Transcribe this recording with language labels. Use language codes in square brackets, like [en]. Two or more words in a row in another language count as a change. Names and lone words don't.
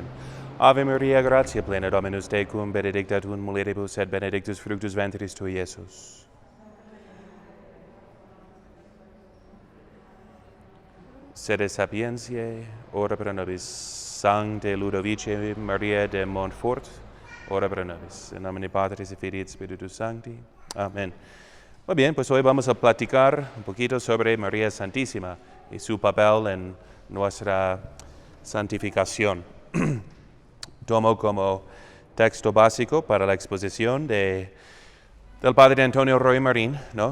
[la] Ave Maria, gratia plena Dominus tecum, benedicta tu in mulieribus et benedictus fructus ventris tui, Iesus. Sede sapientiae, ora pro nobis. Sancte Ludovice Maria de Montfort, ora pro nobis. In nomine Patris et Filii et Spiritus Sancti. Amén. [es] Muy bien, pues hoy vamos a platicar un poquito sobre María Santísima y su papel en nuestra santificación. Tomo como texto básico para la exposición del Padre Antonio Roy Marín, ¿no?